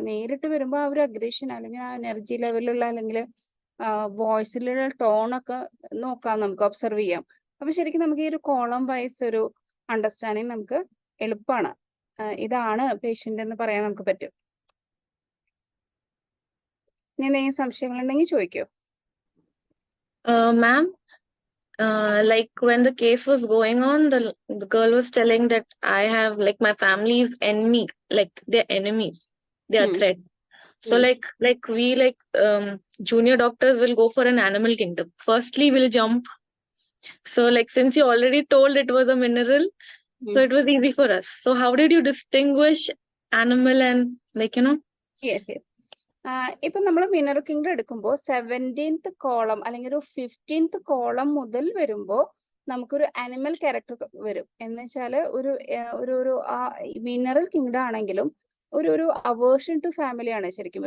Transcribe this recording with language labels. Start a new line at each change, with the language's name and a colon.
Malayalam: നേരിട്ട് വരുമ്പോൾ ആ ഒരു അഗ്രഷൻ അല്ലെങ്കിൽ ആ എനർജി ലെവലിലുള്ള അല്ലെങ്കിൽ വോയിസിലുള്ള ടോണൊക്കെ നോക്കാം, നമുക്ക് ഒബ്സർവ് ചെയ്യാം. അപ്പൊ ശരിക്കും നമുക്ക് ഈ ഒരു കോളം വൈസ് ഒരു അണ്ടർസ്റ്റാൻഡിങ് നമുക്ക് എളുപ്പമാണ്. ഇതാണ് പേഷ്യന്റ് എന്ന് പറയാൻ നമുക്ക് പറ്റും. ഇനി എന്തെങ്കിലും സംശയങ്ങളുണ്ടെങ്കിൽ ചോദിക്കോ.
English: Ma'am, like when the case was going on, the girl was telling that I have like my family is enemy, like they're enemies, they are threat. So like we junior doctors will go for an animal kingdom. Firstly, we'll jump. So like since you already told it was a mineral, so it was easy for us. So how did you distinguish animal and like
Malayalam: yes yes ഇപ്പൊ നമ്മൾ mineral kingdom എടുക്കുമ്പോൾ 17th column അല്ലെങ്കിൽ ഒരു 15th column മുതൽ വരുമ്പോൾ നമുക്കൊരു animal character വരും. എന്ന് വെച്ചാൽ ഒരു മിനറൽ കിങ്ഡം ആണെങ്കിലും ഒരു അവേർഷൻ ടു ഫാമിലി ആണ് ശരിക്കും.